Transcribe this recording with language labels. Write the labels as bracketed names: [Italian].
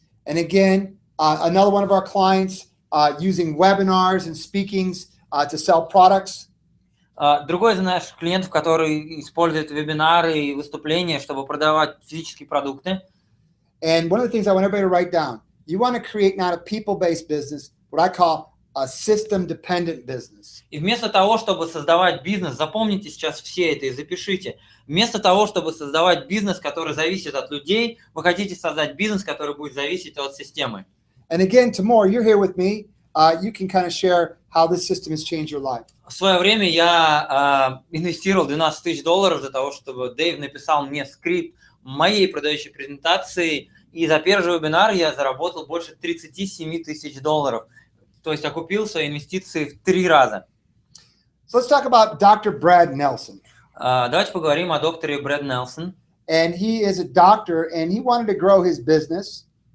[English] And again, another one of our clients using webinars and speakings to sell products. [Russian] Другой из наших клиентов, который использует вебинары и выступления, чтобы продавать физические продукты. [English] And one of the things I want everybody to write down, you want to create not a people-based business, what I call a system-dependent business. [Russian] И вместо того, чтобы создавать бизнес, запомните сейчас все это и запишите, вместо того, чтобы создавать бизнес, который зависит от людей, вы хотите создать бизнес, который будет зависеть от системы. [English] And again, Timur, you're here with me. You can kind of share how this system has changed your life. [Russian] В свое время я инвестировал $12 тысяч для того, чтобы Дэйв написал мне скрипт моей продающей презентации, и за первый же вебинар я заработал больше $37 тысяч. То есть окупил свои инвестиции в 3 раза. [English] So let's talk about Dr. Brad Nelson. [Russian] Давайте поговорим о докторе Брэд Нельсон. [English] And he is a doctor, and he wanted to grow his business.